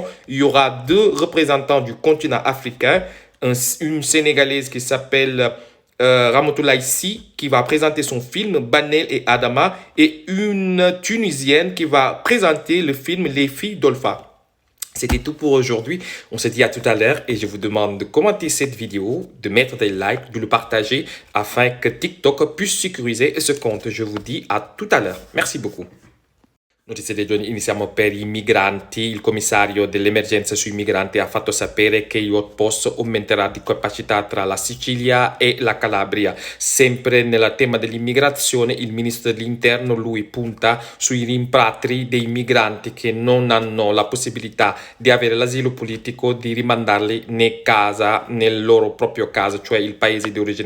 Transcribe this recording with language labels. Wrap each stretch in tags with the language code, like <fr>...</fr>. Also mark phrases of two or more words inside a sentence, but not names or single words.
<fr>Il y aura 2 représentants du continent africain, une Sénégalaise qui s'appelle Ramatoulaye Sy qui va présenter son film Banel et Adama et une Tunisienne qui va présenter le film Les Filles d'Olpha. C'était tout pour aujourd'hui. On se dit à tout à l'heure et je vous demande de commenter cette vidéo, de mettre des likes, de le partager afin que TikTok puisse sécuriser ce compte. Je vous dis à tout à l'heure. Merci beaucoup.</fr> <it>Notizie dei giorni, iniziamo per i migranti. Il commissario dell'emergenza sui migranti ha fatto sapere che il hotpost aumenterà di capacità tra la Sicilia e la Calabria. Sempre nel tema dell'immigrazione, il ministro dell'interno, lui punta sui rimpatri dei migranti che non hanno la possibilità di avere l'asilo politico, di rimandarli nel loro proprio casa, cioè il paese di origine.</it>